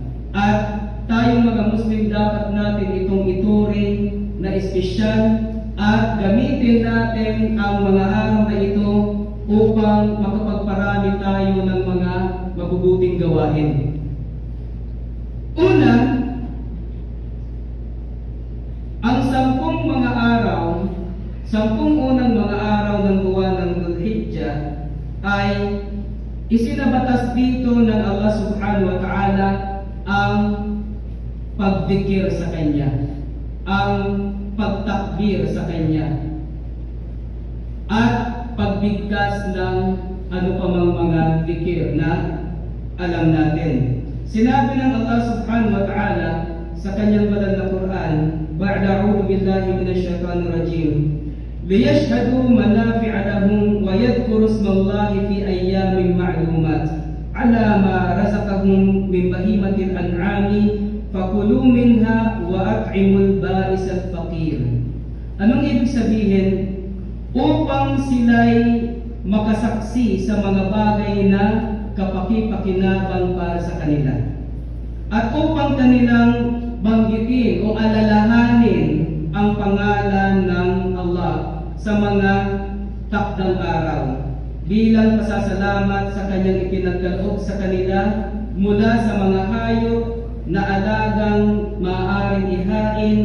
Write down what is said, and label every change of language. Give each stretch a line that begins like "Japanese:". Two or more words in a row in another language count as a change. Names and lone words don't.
Filipino: At tayong mga Muslim, dapat natin itong ituring na espesyal at gamitin natin ang mga araw na ito upang makapagparami tayo ng mga mabubuting gawain. Una, ang 10 mga araw, 10 unang mga araw ng buwan ng Dhul-Hijjah ay isinabatas dito ng Allah
Arabic: سبحانه وتعالى
Filipino: ang pagdikir sa Kanya, ang pagtakbir sa Kanya, at pagbigkas ng ano pa mang mga dikir na alam natin. Sinabi ng Allah
Arabic: سبحانه وتعالى
Filipino: sa Kanyang banal na Quran,
Arabic: بعد أعوذ بالله من الشيطان الرجيم, ليشهدوا منافع لهم ويذكروا اسم الله في أيام معلومات على ما رزقهم من بهيمة الأنعام فكلوا منها وأطعموا البائس الفقير.
Filipino: Anong ibig sabihin? Upang sila'y makasaksi sa mga bagay na kapaki-pakinabang para sa kanila, at upang kanilang banggitin o alalahanin ang pangalan ng Allah sa mga takdang araw bilang pasasalamat sa Kanyang ikinagkaloob sa kanila mula sa mga hayop na alagang maaaring ihain.